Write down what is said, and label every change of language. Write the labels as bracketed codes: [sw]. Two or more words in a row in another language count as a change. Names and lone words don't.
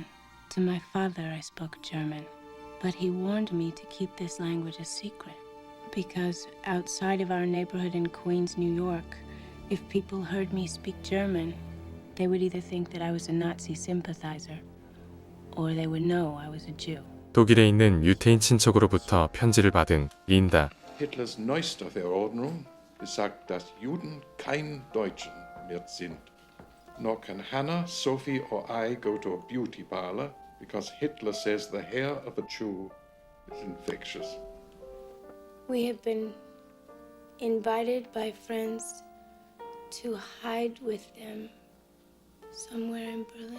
[en] To my father, I spoke German. But he warned me to keep this language a secret. Because outside of our neighborhood in Queens, New York, if people heard me speak German, they would either think that I was a Nazi sympathizer, or they would know I was a Jew. [ko] 독일에 있는 유태인 친척으로부터 편지를 받은 린다. [de] Hitlers neuester Verordnung besagt, dass Juden kein Deutschen mehr sind. [en] Nor can Hannah, Sophie or I go to a beauty parlor because Hitler says the hair of a Jew is infectious. We have been invited by friends to hide with them somewhere in Berlin.